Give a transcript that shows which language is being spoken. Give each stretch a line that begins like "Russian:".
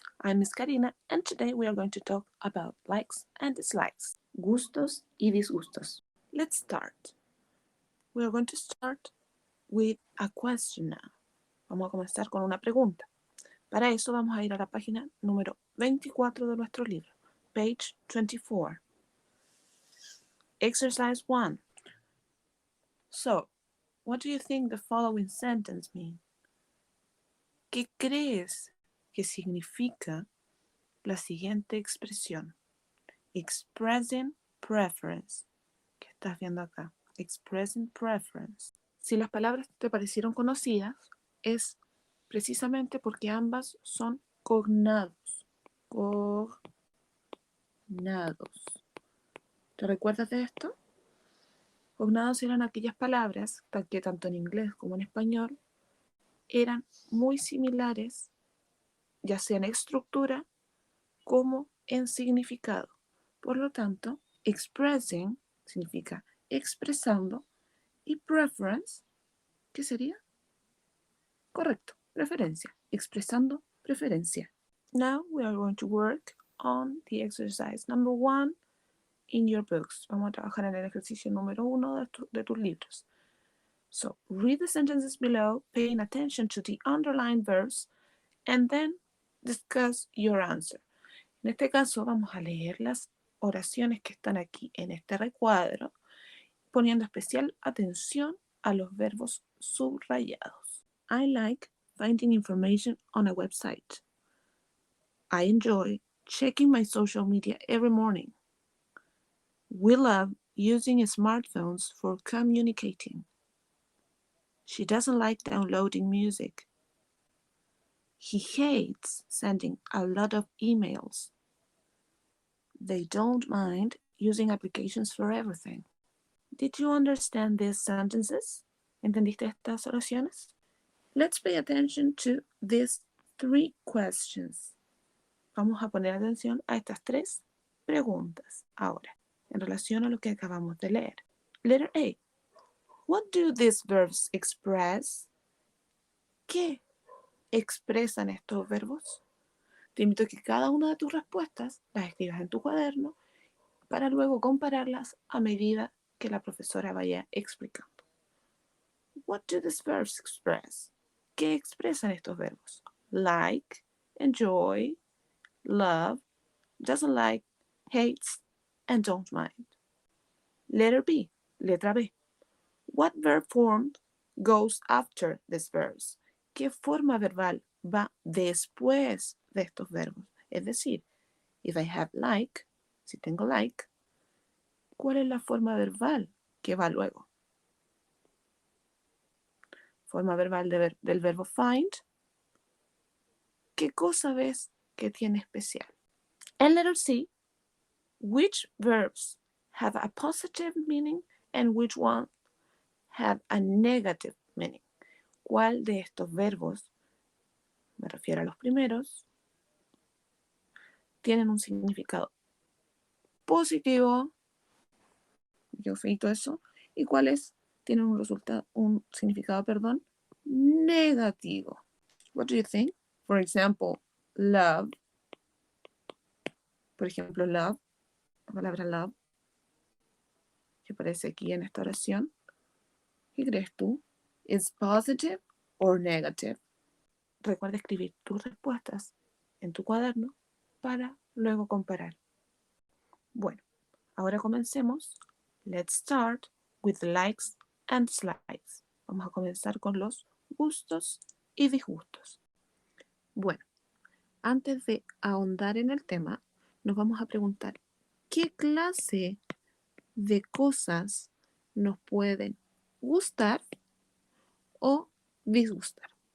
English: I'm Miss Karina and today we are going to talk about likes and dislikes,
Spanish: gustos y disgustos.
English: Let's start. We are going to start with a question now.
Spanish: Vamos a comenzar con una pregunta. Para eso vamos a ir a la página número 24 de nuestro libro,
English: page 24. Exercise 1. So, what do you think the following sentence means?
Spanish: ¿Qué crees que significa la siguiente expresión?
English: Expressing preference.
Spanish: ¿Qué estás viendo acá?
English: Expressing preference.
Spanish: Si las palabras te parecieron conocidas, es precisamente porque ambas son cognados. Cognados. ¿Te recuerdas de esto? Cognados eran aquellas palabras que tanto en inglés como en español eran muy similares, ya sea en estructura como en significado. Por lo tanto, expressing significa expresando y preference, ¿qué sería? Correcto, preferencia, expresando preferencia.
English: Now we are going to work on the exercise number 1 in your books.
Spanish: Vamos a trabajar en el ejercicio número 1 de tus libros.
English: So, read the sentences below, paying attention to the underlined verbs, and then discuss your answer.
Spanish: En este caso vamos a leer las oraciones que están aquí en este recuadro, poniendo especial atención a los verbos subrayados.
English: I like finding information on a website. I enjoy checking my social media every morning. We love using smartphones for communicating. She doesn't like downloading music. He hates sending a lot of emails. They don't mind using applications for everything. Did you understand these sentences?
Spanish: ¿Entendiste estas oraciones?
English: Let's pay attention to these 3 questions.
Spanish: Vamos a poner atención a estas 3 preguntas ahora, en relación a lo que acabamos de leer.
English: Letter A. What do these verbs express?
Spanish: ¿Qué expresan estos verbos? Te invito a que cada una de tus respuestas las escribas en tu cuaderno para luego compararlas a medida que la profesora vaya explicando.
English: What do these verbs express?
Spanish: ¿Qué expresan estos verbos?
English: Like, enjoy, love, doesn't like, hates, and don't mind. Letter B,
Spanish: letra B.
English: What verb form goes after these verbs?
Spanish: ¿Qué forma verbal va después de estos verbos? Es decir,
English: if I have like,
Spanish: si tengo like, ¿cuál es la forma verbal que va luego? Forma verbal del verbo find. ¿Qué cosa ves que tiene especial?
English: And letter C, which verbs have a positive meaning and which one have a negative meaning?
Spanish: ¿Cuál de estos verbos, me refiero a los primeros, tienen un significado positivo, yo feito eso, y cuáles tienen un significado, negativo?
English: What do you think? For example, love.
Spanish: Por ejemplo, love, la palabra love, que aparece aquí en esta oración. ¿Qué crees tú? ¿Es
English: positive or negative?
Spanish: Recuerda escribir tus respuestas en tu cuaderno para luego comparar. Bueno, ahora comencemos.
English: Let's start with likes and dislikes.
Spanish: Vamos a comenzar con los gustos y disgustos. Bueno, antes de ahondar en el tema, nos vamos a preguntar qué clase de cosas nos pueden gustar o disgustar.